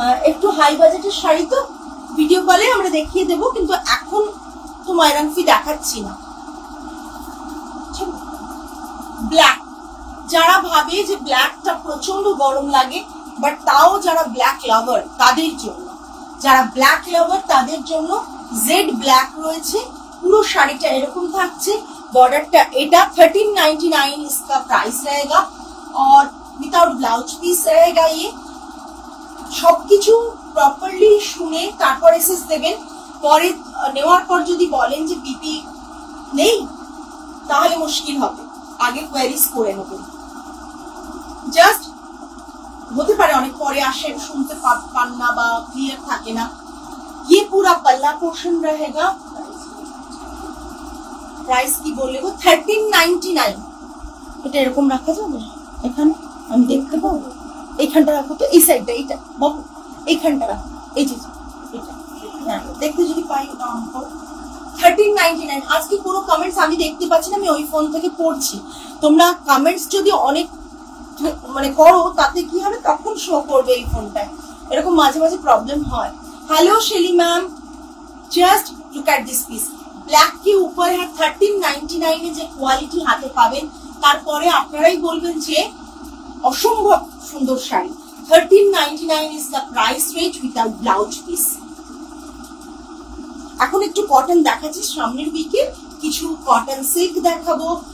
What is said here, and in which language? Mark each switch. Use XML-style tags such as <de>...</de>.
<bn>একটু হাই বাজেটের শাড়ি তো ভিডিও কলে আমরা দেখিয়ে দেবো, কিন্তু এখন তো মাইরাংফি দেখাচ্ছি না। ব্ল্যাক, যারা ভাবে যে ব্ল্যাকটা প্রচন্ড গরম লাগে, বাট তাও যারা ব্ল্যাক লাভার তাদের জন্য, যারা ব্ল্যাক লাভার তাদের জন্য জেড ব্ল্যাক রয়েছে। পুরো শাড়িটা এরকম থাকছে,</bn> <hi>बॉर्डरটা এটা 1399 इसका प्राइस रहेगा और विदाउट ब्लाउज पीस रहेगा।</hi> <bn>ये সবকিছু প্রপারলি শুনে তারপর এসএস দেবেন। পরে নেওয়ার পর যদি বলেন যে বিপি নেই তাহলে মুশকিল হবে, আগে কোয়ারিজ করে নেবেন। জাস্ট হতে পারে অনেক পরে আসেন, শুনতে পান না বা ক্লিয়ার থাকে না।</bn> <hi>ये पूरा पल्ला पोर्शन रहेगा। प्राइस की बोले वो 1399।</hi> <bn>এটা এরকম রাখা যাবে? এখানে আমি দেখতে পাবো? এইখানটা রাখো তো, এই সাইডটা, এইটা বাবু এইখানটা রাখো, এই যে এটা দেখতে যদি পাই দাম করো 1399। আজকে কোনো কমেন্টস আমি দেখতে পাচ্ছি না, আমি ওই ফোন থেকে পড়ছি। তোমরা কমেন্টস যদি অনেক মানে করো তাতে কি হবে, তখন শো করবে এই ফোনটায়, এরকম মাঝে মাঝে প্রবলেম হয়।</bn> <en>Hello Shelley ma'am, just look at this piece.</en> <bn>Black</bn> <hi>के ऊपर है</hi> <bn>1399 এ যে কোয়ালিটি হাতে পাবেন, তারপরে আপনারাই বলবেন যে অসম্ভব সুন্দর sari.</bn> <en>1399 is the price range without blouse piece.</en> <bn>এখন একটু কটন দেখাচ্ছি, সামনের উইকে কিছু কটন সিল্ক দেখাবো।</bn>